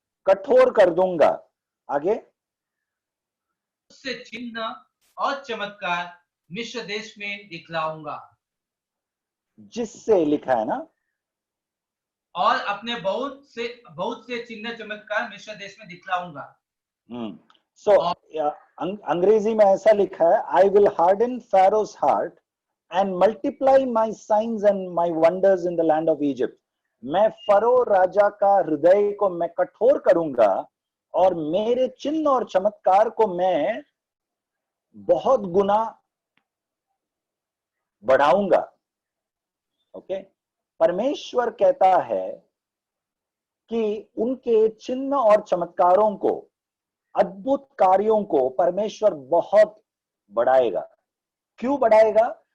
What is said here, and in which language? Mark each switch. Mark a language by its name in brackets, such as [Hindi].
[Hindi] कठोर कर दूंगा। आगे, उससे चिन्ह और चमत्कार मिस्र देश में दिखलाऊंगा। जिससे लिखा है ना, और अपने बहुत से चिन्ह चमत्कार मिस्र देश में दिखलाऊंगा। सो अंग्रेजी में ऐसा लिखा है, [English] I will harden Pharaoh's heart and multiply my signs and my wonders in the land of Egypt. [Hindi] मैं फरो राजा का हृदय को मैं कठोर करूंगा और मेरे चिन्ह और चमत्कार को मैं बहुत गुना बढ़ाऊंगा। ओके, परमेश्वर कहता है कि उनके चिन्ह और चमत्कारों को, अद्भुत कार्यों को परमेश्वर बहुत बढ़ाएगा। क्यों बढ़ाएगा?